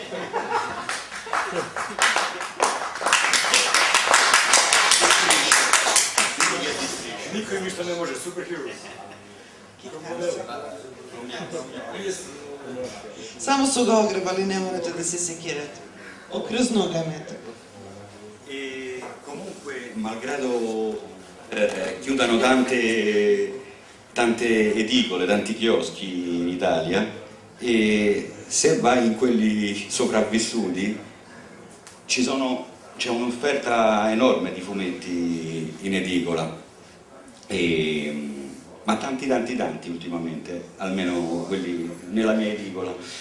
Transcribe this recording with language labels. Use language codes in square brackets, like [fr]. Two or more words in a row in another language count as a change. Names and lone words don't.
[sr] Niko im ništa ne može, superhero. Samo su ga ogrebali, ne morate da se sekirate. Okrznuo ga metak. [it] E comunque, malgrado chiudano tante edicole, tanti chioschi in Italia, e se vai in quelli sopravvissuti c'è un'offerta enorme di fumetti in edicola, ma tanti ultimamente, almeno quelli nella mia edicola.